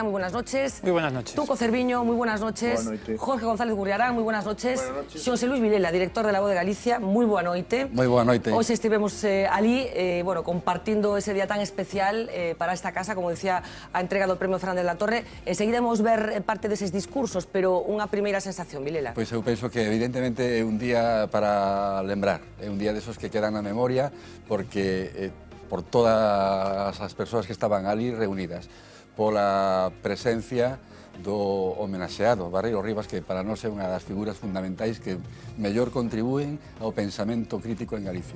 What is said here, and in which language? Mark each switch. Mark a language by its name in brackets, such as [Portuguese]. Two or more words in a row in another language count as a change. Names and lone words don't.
[Spanish] Muy buenas noches. Muy buenas noches. Tuco Cerviño, muy buenas noches. Jorge González Gurriarán, muy buenas noches. Xosé Luis Vilela, director de La Voz de Galicia, muy buena noite. Muy buena noite. Hoy estivemos allí, bueno, compartindo ese día tan especial para esta casa, como decía, ha entregado el premio Fernández de la Torre. [Galician] Enseguida vamos ver parte deses discursos, pero unha primeira sensación, Vilela. Pois eu penso que evidentemente é un día para lembrar, é un día desos que quedan na memoria, porque por todas as persoas que estaban ali reunidas, pola presencia do homenaxeado Barreiro Rivas, que para nós é unha das figuras fundamentais que mellor contribúen ao pensamento crítico en Galicia.